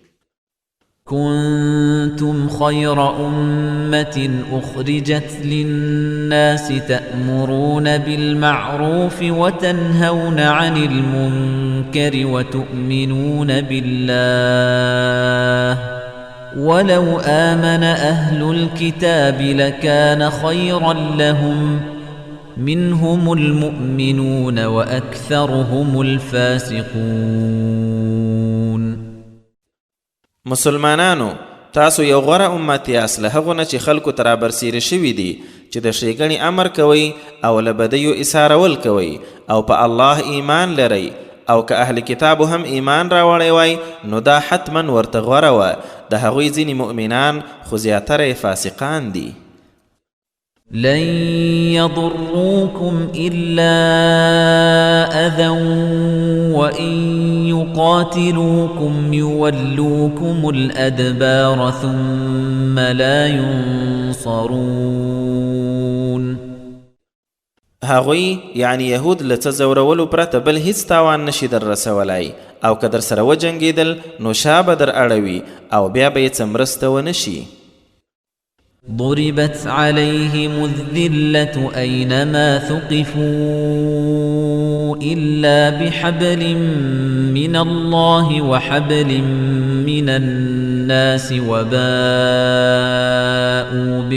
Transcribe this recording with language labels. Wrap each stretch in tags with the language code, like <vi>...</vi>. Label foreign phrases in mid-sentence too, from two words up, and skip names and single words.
<ar>كنتم خير أمة أخرجت للناس تأمرون بالمعروف وتنهون عن المنكر وتؤمنون بالله ولو آمن أهل الكتاب لكان خيرا لهم منهم المؤمنون وأكثرهم الفاسقون.</ar> <ps>مسلمانانو تاسو یو غوره امت یاست له هغو نه چې خلکو ته رابرسېره شوي دي چې د ښېګڼې امر کوئ او له بدیو ایثارول کوئ او په الله ایمان لرئ او که اهل کتابو هم ایمان راوړی وای نو دا حتما ورته غوره وه د هغوی ځینې مؤمنان خو زیاتره فاسقان دي.</ps> <ar>لن يضروكم إلا أذى وإن يقاتلوكم يولوكم الأدبار ثم لا ينصرون.</ar> <ps>هغوی یعنی یهود له څه ځورولو پرته بل هیڅ تاوان نشي در رسولی او که در سره وجنګېدل نو شا به در اړوي او بیا به یې څه مرسته ونه شي.</ps> <ar>ضربت عليهم الذلة أينما ثقفوا إلا بحبل من الله وحبل من الناس وباءوا</ar>